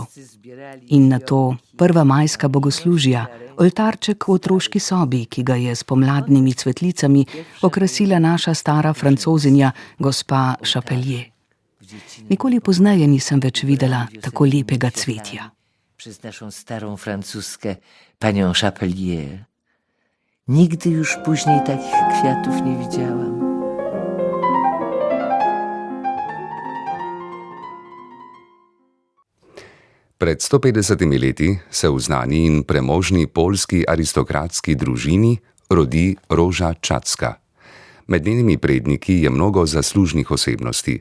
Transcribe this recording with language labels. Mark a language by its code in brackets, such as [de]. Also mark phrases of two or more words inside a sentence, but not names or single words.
[sl] In nato prva majska bogoslužja, oltarček v otroški sobi, ki ga je s pomladnimi cvetlicami okrasila naša stara francozinja, gospa Chapelier. Nikoli pozneje nisem več videla tako lepega cvetja. [pl] Przez naszą starą francuskę, panią Chapelier. Nigdy już później takich kwiatów nie widziałam. [sl] Pred 150 leti se v znani in premožni poljski aristokratski družini rodi Róža Čatska. Med njenimi predniki je mnogo zaslužnih osebnosti.